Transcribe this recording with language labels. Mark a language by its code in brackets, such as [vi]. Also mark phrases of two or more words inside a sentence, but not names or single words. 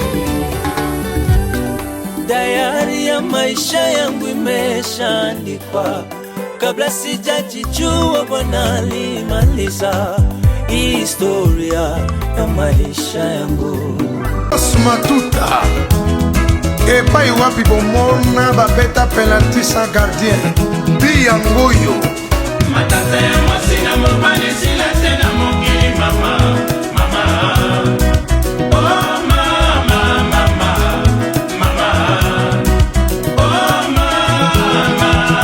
[sw] Dayari ya maisha yangu imeshaandikwa, kabla sijajijua Bwana alimaliza historia ya maisha yangu. [ln] Matuta epai wapi bomona babeta penalty [fr] sans gardien [ln] Bia Ngoyo matata ya mwasi na mobali sila tena mokili mama. Oh mama.